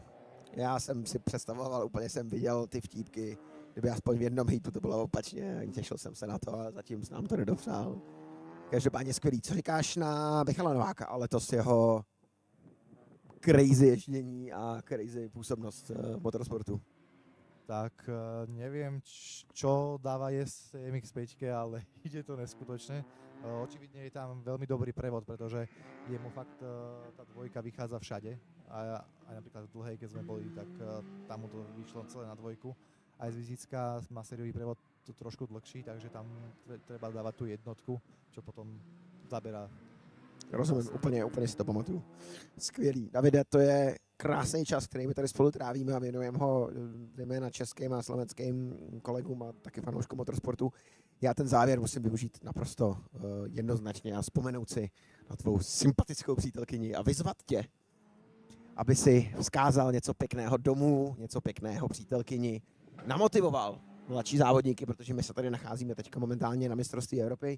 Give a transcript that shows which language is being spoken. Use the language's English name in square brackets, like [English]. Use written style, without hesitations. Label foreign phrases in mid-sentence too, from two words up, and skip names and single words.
[Czech] Já jsem si představoval, úplně jsem viděl ty vtípky, kdyby aspoň v jednom hejtu to bylo opačně, těšil jsem se na to a zatím nám to nedopřál. Každopádně skvělý. Co říkáš na Michala Nováka, ale to s jeho crazy ježdění a crazy působnost motorsportu? [Slovak] Tak neviem, čo dáva MX-5, ale ide to neskutočne. Očividne je tam veľmi dobrý prevod, pretože jemu fakt tá dvojka vychádza všade. A aj napríklad v dlhej, keď sme boli, tak tam mu to vyšlo celé na dvojku. Aj zvizická má sériový prevod trošku dlhší, takže tam treba dávať tú jednotku, čo potom zaberá. [Czech] Rozumím, úplně si to pamatuju. Skvělý. Davide, to je krásný čas, který my tady spolu trávíme a věnujeme ho zejména českým a slovenským kolegům a taky fanouškům motorsportu. Já ten závěr musím využít naprosto jednoznačně a vzpomenout si na tvou sympatickou přítelkyni a vyzvat tě, aby si vzkázal něco pěkného domů, něco pěkného přítelkyni, namotivoval mladší závodníky, protože my se tady nacházíme teďka momentálně na mistrovství Evropy.